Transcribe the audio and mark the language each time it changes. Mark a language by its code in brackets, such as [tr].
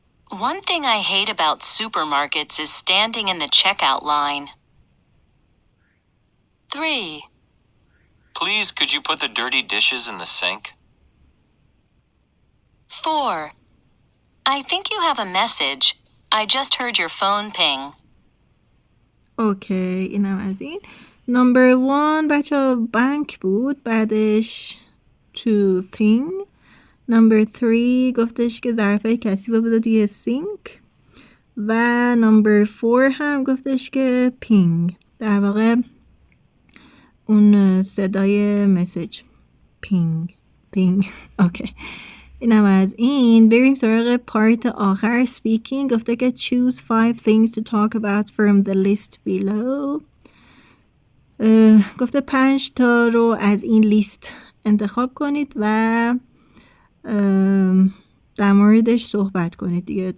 [en] One thing I hate about supermarkets is standing in the checkout line. 3. Please, could you put the dirty dishes in the sink? 4. I think you have a message. I just heard your phone ping. [fa] اوکی اینم از این. نمبر 1 بچه بانک بود، بعدش [en] to thing [fa] نمبر 3 گفتش که ظرفای کثیف بذار توی سینک و نمبر 4 هم گفتش که پینگ، در واقع اون صدای مسیج، پینگ اوکی. اینم از این. بریم سراغ پارت آخر speaking. گفته که [en] choose 5 things to talk about from the list below. [fa] گفته 5 تا رو از این لیست انتخاب کنید و در موردش صحبت کنید دیگه.